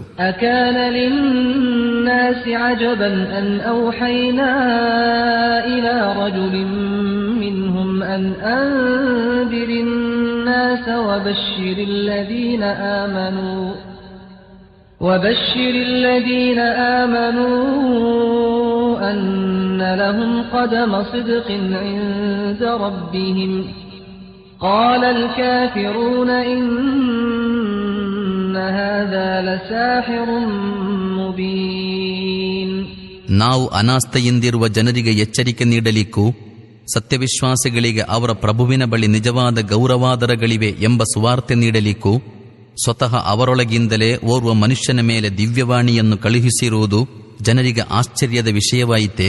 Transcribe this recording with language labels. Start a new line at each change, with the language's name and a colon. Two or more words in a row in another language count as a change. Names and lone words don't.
Arabic: أكان للناس عجبا أن أوحينا إلى رجل منهم أن أنذر الناس وبشر الذين آمنوا أن لهم قدم صدق عند ربهم. قال الكافرون إن هذا لساحر مبين.
Kannada: ನಾವು ಅನಾಸ್ಥೆಯಿಂದಿರುವ ಜನರಿಗೆ ಎಚ್ಚರಿಕೆ ನೀಡಲಿಕ್ಕೂ ಸತ್ಯವಿಶ್ವಾಸಿಗಳಿಗೆ ಅವರ ಪ್ರಭುವಿನ ಬಳಿ ನಿಜವಾದ ಗೌರವಾದರಗಳಿವೆ ಎಂಬ ಸುವಾರ್ತೆ ನೀಡಲಿಕ್ಕೂ ಸ್ವತಃ ಅವರೊಳಗಿಂದಲೇ ಓರ್ವ ಮನುಷ್ಯನ ಮೇಲೆ ದಿವ್ಯವಾಣಿಯನ್ನು ಕಳುಹಿಸಿರುವುದು ಜನರಿಗೆ ಆಶ್ಚರ್ಯದ ವಿಷಯವಾಯಿತೆ.